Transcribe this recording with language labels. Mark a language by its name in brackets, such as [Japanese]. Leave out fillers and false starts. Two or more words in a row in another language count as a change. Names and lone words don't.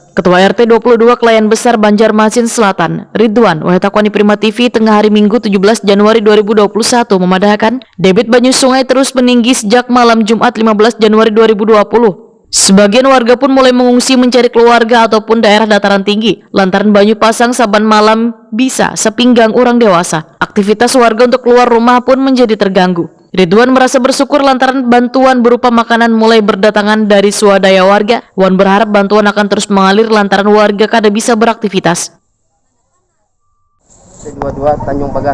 [Indonesian] Ketua RT 22 Kelayan Besar Banjarmasin Selatan, Ridwan Wahetakwani Prima TV tengah hari Minggu 17 Januari 2021 memadahkan debit banyu sungai terus meninggi sejak malam Jumat 15 Januari 2020. Sebagian warga pun mulai mengungsi mencari keluarga ataupun daerah dataran tinggi lantaran banyu pasang saban malam bisa sepinggang orang dewasa. Aktivitas warga untuk keluar rumah pun menjadi terganggu. Ridwan merasa bersyukur lantaran bantuan berupa makanan mulai berdatangan dari swadaya warga. Wan berharap bantuan akan terus mengalir lantaran warga kada bisa beraktivitas. 22 Tanjung Pagar.